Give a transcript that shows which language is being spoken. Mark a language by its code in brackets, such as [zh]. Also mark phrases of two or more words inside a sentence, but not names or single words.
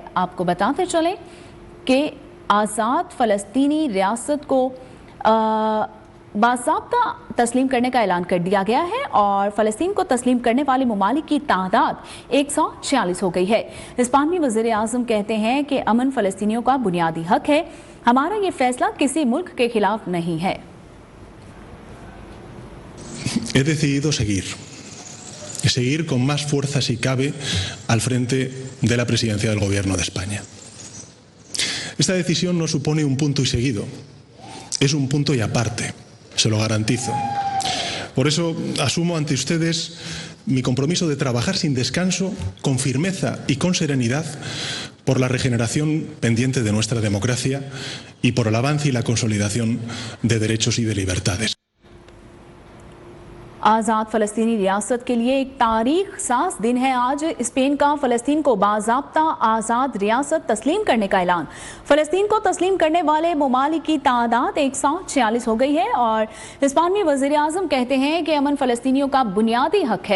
[ur] آپ کو بتاتے چلیں کہ آزاد فلسطینی ریاست کو باضابطہ تسلیم کرنے کا اعلان کر دیا گیا ہے اور فلسطین کو تسلیم کرنے والے ممالک کی تعداد 146 ہو گئی ہے. ہسپانوی وزیر اعظم کہتے ہیں کہ امن فلسطینیوں کا بنیادی حق ہے. ہمارا یہ فیصلہ کسی ملک کے خلاف نہیں ہے. [es] He decidido seguir con más fuerza si cabe al frente de la presidencia del Gobierno de España. Esta decisión no supone un punto y seguido, es un punto y aparte, se lo garantizo. Por eso asumo ante ustedes mi compromiso de trabajar sin descanso, con firmeza y con serenidad por la regeneración pendiente de nuestra democracia y por el avance y la consolidación de derechos y de libertades. [ur] آزاد فلسطینی ریاست کے لیے ایک تاریخ ساز دن ہے آج. سپین کا فلسطین کو باضابطہ آزاد ریاست تسلیم کرنے کا اعلان. فلسطین کو تسلیم کرنے والے ممالک کی تعداد 146 ہو گئی ہے اور ہسپانوی وزیر اعظم کہتے ہیں کہ امن فلسطینیوں کا بنیادی حق ہے.